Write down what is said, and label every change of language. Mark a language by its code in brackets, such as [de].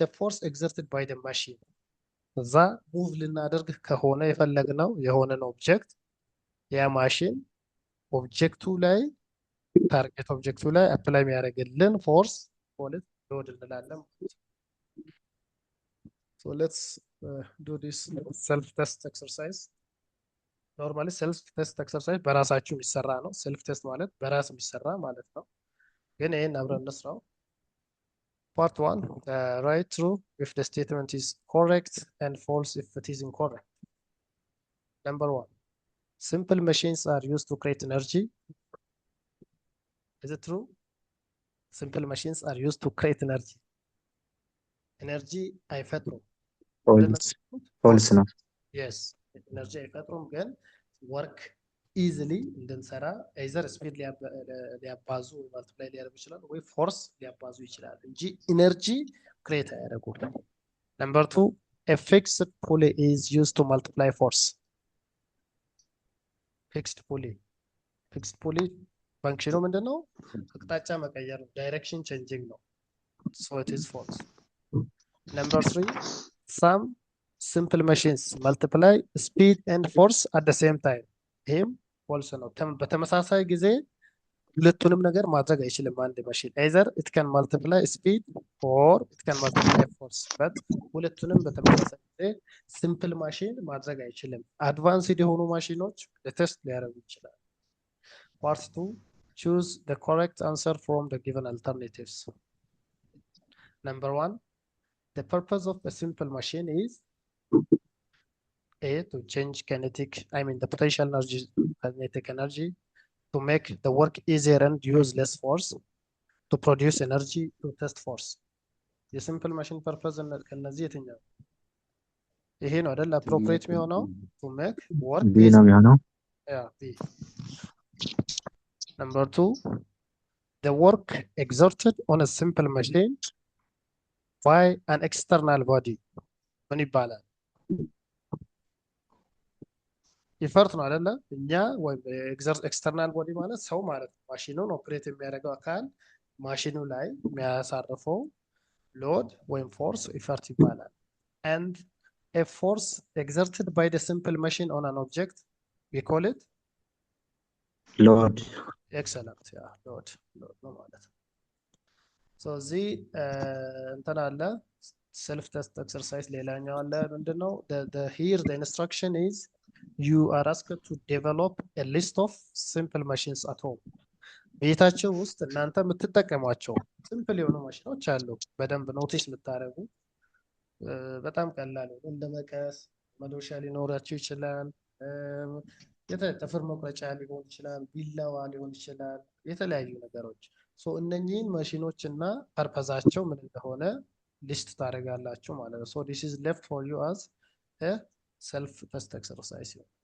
[en] the force exerted by the machine። [am] እዛ ሙቭ ልናደርግ ከሆነ የፈለግነው የሆነን ኦብጀክት ያ ማሽን ኦብጀክቱ ላይ ታርጌት ኦብጀክቱ ላይ አፕላይ የሚያደርግልን ፎርስ ፖሊት ሎድ እንላለን። [en] So let's do this self test exercise. Normally self test exercise [am] በራሳችሁ የሚሰራ ነው። [en] self test [am] ማለት በራስ የሚሰራ ማለት ነው። ግን ይሄን አብረን እንስራው። [en] Part 1, write true if the statement is correct and false if it is incorrect. Number 1, simple machines are used to create energy. Is it true? Simple machines are used to create energy. [am] Energy አይፈጥሩም። ፎልስ ነው። [en] Yes, energy [am] አይፈጥሩም፣ [en] ግን work easily እንድንሰራ either speed ሊያባዙ ወይ multiply ሊያደርጉ ይችላል ወይ force ሊያባዙ ይችላል [am] እንጂ energy create አያደርጉም። [en] Number 2, a fixed pulley is used to multiply force. [am] Fixed pulley ፋንክሽኑ ምንድነው? አቅጣጫ መቀየር ነው። ዳይሬክሽን ቼንጂንግ ነው። [en] So it is false. Number 3, some simple machines multiply speed and force at the same time. [am] ይህም false ነው። በተመሳሳይ ጊዜ ሁለቱንም ነገር ማድረግ አይችልም አንድ ማሽን። [en] either it can multiply speed or it can multiply force but [am] ሁለቱንም በተመሳሳይ ጊዜ ሲምፕል ማሽን ማድረግ አይችልም። አድቫንስድ የሆኑ ማሽኖች ለቴስት ሊያደርጉ ይችላል። ፓርት 2 [en] choose the correct answer from the given alternatives. Number 1, the purpose of a simple machine is A, to change the potential energy, kinetic energy, to make the work easier and use less force, to produce energy, to test force. [am] የሲምፕል ማሽን ፐርፐዝ ከነዚህ የትኛው ይሄ ነው አይደል? አፕሮፕሪየት የሚሆነው [en] to make work [am] ቢ ነው የሚሆነው። [en] B. Number 2, the work exerted on a simple machine by an external body [am] ምን ይባላል? ኢፈርት ነው አይደለ? እኛ ወይም ኤክስተርናል ቦዲ ማለት ሰው ማለት ነው። ማሽኑን ኦፕሬት የሚያደርገው አካል ማሽኑ ላይ የሚያሳርፈው ሎድ ወይም ፎርስ ኢፈርት ይባላል። [en] and a force exerted by the simple machine on an object we call it [am] ሎድ። excellent ሎድ ነው ማለት ነው። so እዚህ እንትን አለ self test exercise ሌላኛው አለ ምንድነው? [en] here the instruction is you are asked to develop a list of simple machines at home. [am] ቤታቸው ውስጥ እናንተ የምትጠቀሟቸው ሲምፕል የሆኑ ማሽኖች አሉ። በደንብ ኖቲስ የምታደርጉ በጣም ቀላል ነው። እንደ መቀስ፣ መዶሻ ሊኖራቸው ይችላል። ጥፍር መቁረጫ ሊሆን ይችላል። ቢላዋ ሊሆን ይችላል። የተለያዩ ነገሮች እነኚህን ማሽኖች እና ፐርፐዛቸው ምን እንደሆነ ሊስት ታደርጋላችሁ ማለት ነው። [en] this is left for you as a self test exercise.